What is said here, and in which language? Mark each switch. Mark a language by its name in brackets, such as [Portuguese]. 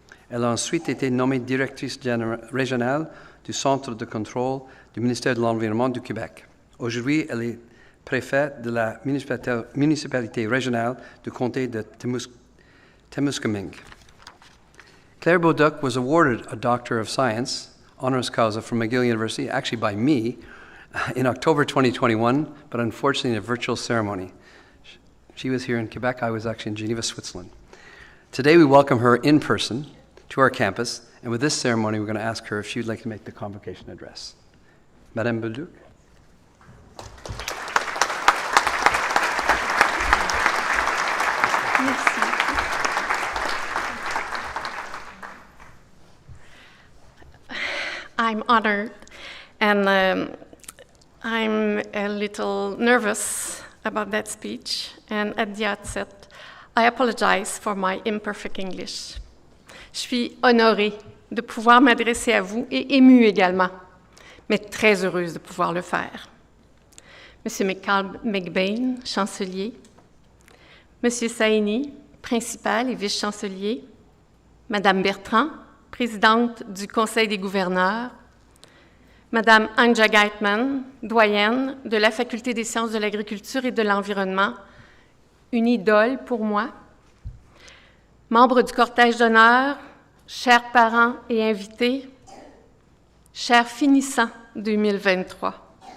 [French] Elle a ensuite été nommée directrice régionale du Centre de contrôle du ministère de l'Environnement du Québec. Aujourd'hui, elle est préfète de la municipalité régionale du comté de Temiskaming. [English] Claire Bolduc was awarded a Doctor of Science, honoris causa, from McGill University, actually by me, in October 2021, but unfortunately in a virtual ceremony. She was here in Quebec, I was actually in Geneva, Switzerland. Today we welcome her in person to our campus, and with this ceremony we're going to ask her if she would like to make the convocation address. [French] Madame Bolduc. [English] I'm honored, and I'm a little nervous about that speech, and at the outset, I apologize for my imperfect English. [French] Je suis honorée de pouvoir m'adresser à vous et émue également, mais très heureuse de pouvoir le faire. Monsieur McBain, chancelier, Monsieur Saini, principal et vice-chancelier, Madame Bertrand, présidente du Conseil des gouverneurs, Madame Anja Geitman, doyenne de la Faculté des sciences de l'agriculture et de l'environnement, une idole pour moi, membre du cortège d'honneur, chers parents et invités, chers finissants 2023.